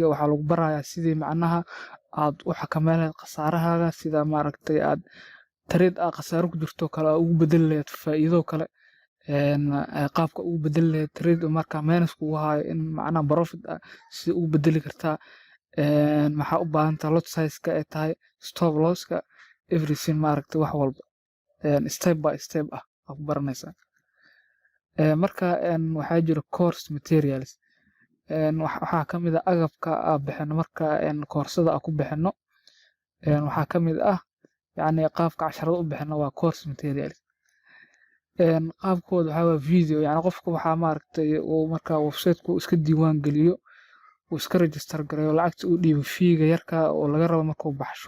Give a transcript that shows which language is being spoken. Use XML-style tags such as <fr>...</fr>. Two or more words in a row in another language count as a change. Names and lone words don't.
<so>Waxaa lagu barayaa sidii aad u xakameyn lahayd khasaarahaaga, sida aad trade aad khasaaro ku jirto kale ugu bedeli lahayd faa'iido kale, qaabka ugu bedeli lahayd trade marka minus kugu hayo in profit si ugu bedeli kartaa. Maxaa u baahan tahay</so> <en>lot size-ka</en> <so>ay tahay,</so> <en>stop loss-ka,</en> <so>everything wax walba</so> <en>step by step</en> <so>ah aad ku baranaysaa. Marka waxaa jira</so> <en>course materials.</en> <so>Waxaa ka mid ah agabka aan bixino marka koorsada aan ku bixino. Waxaa ka mid ah qaabka casharada u bixino waa</so> <en>course materials.</en> <so>Qaabkooda waxaa waa video. Qofka waxaa marka website-ku iska diiwaan geliyo uu iska register gareeyo lacagta uu dhiibo fee-ga yarka oo laga rabo markuu baxsho.</so>